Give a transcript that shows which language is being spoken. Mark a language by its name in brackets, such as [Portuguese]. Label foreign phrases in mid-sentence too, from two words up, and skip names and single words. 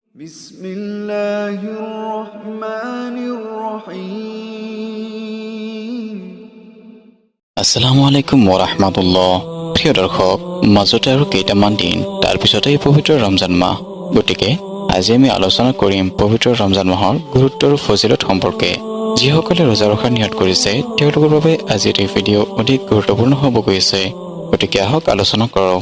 [Arabic] بسم الله الرحمن الرحيم السلام عليكم ورحمة الله. [Assamese] প্রিয় দৰ্শক, মাজতে আৰু কেইটামান দিন তাৰ পিছতে পবিত্ৰ ৰমজান মাহ। গতিকে আজি আমি আলোচনা কৰিম পবিত্ৰ ৰমজান মাহৰ গুৰুত্ব আৰু ফজিলত সম্পৰ্কে। যিসকলে ৰোজা ৰখাৰ নিয়ত কৰিছে তেওঁলোকৰ বাবে আজিৰ এই ভিডিঅ' অধিক গুৰুত্বপূৰ্ণ হ'ব গৈছে। গতিকে আহক আলোচনা কৰোঁ।